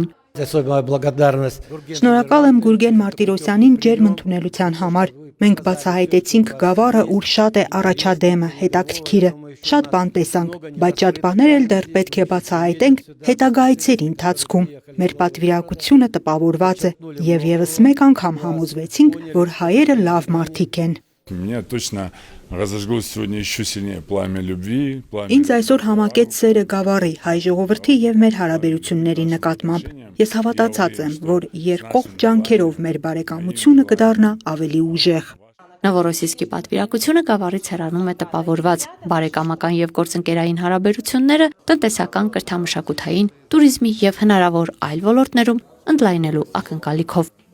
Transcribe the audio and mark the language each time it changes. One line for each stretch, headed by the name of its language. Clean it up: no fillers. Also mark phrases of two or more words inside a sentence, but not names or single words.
Armenian: Շնորհակալ եմ Գուրգեն Մարտիրոսյանին ջերմ ընդունելության համար։ Մենք բացահայտեցինք Գավառը, ուր շատ է առաջադեմը, հետաքրքիրը։ Շատ բան տեսանք, բայց շատ բաներ էլ դեռ պետք է բացահայտենք հետագա այցերի ընթացքում։ Մեր պատվիրակությունը տպավորված է եւ եւս մեկ անգամ համոզվեցինք, որ հայերը լավ մարդիկ են։
Russian: Меня точно разожглось сегодня еще сильнее пламя любви, пламя.
Armenian: Ինձ այսօր համակեց սերը Գավառի, հայ ժողովրդի եւ մեր հարաբերությունների նկատմամբ։ Ես հավատացած եմ, որ երկկողմ ջանքերով մեր բարեկամությունը կդառնա ավելի ուժեղ։ Նովորոսիսկի պատվիրակությունը Գավառից հեռանում է տպավորված բարեկամական եւ գործընկերային հարաբերությունները տնտեսական, կրթամշակութային, туриզմի եւ հնարավոր այլ ոլորտներում ընդլայնելու ակնկալիքով։